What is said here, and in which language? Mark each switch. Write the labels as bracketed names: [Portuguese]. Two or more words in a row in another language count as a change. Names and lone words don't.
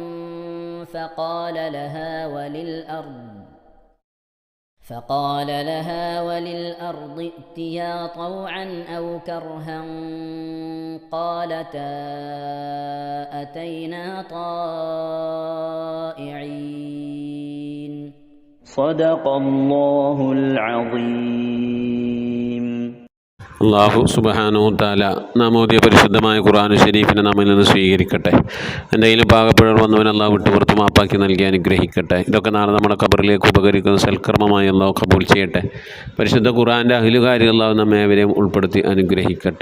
[Arabic] فقال لها وللأرض ائتيا طوعا أو كرها قالتا أتينا طائعين صدق الله العظيم. [Malayalam] അള്ളാഹു [Arabic] سبحانه تعالى [Malayalam] നാം ഓതിയ പരിശുദ്ധമായ ഖുർആൻ ശരീഫിനെ നമ്മിൽ നിന്ന് സ്വീകരിക്കട്ടെ. എന്തെങ്കിലും പാകപ്പിഴകൾ വന്നവൻ അള്ളാഹു വിട്ടുപുറത്ത് മാപ്പാക്കി നൽകി അനുഗ്രഹിക്കട്ടെ. ഇതൊക്കെ നാളെ നമ്മുടെ ഖബറിലേക്ക് ഉപകരിക്കുന്ന സൽക്കർമ്മമായി അള്ളാഹു കബൂൽ ചെയ്യട്ടെ. പരിശുദ്ധ ഖുർആൻ്റെ അഹ്ലുകാരിൽ അള്ളാഹു നമ്മെ അവരെയും ഉൾപ്പെടുത്തി അനുഗ്രഹിക്കട്ടെ.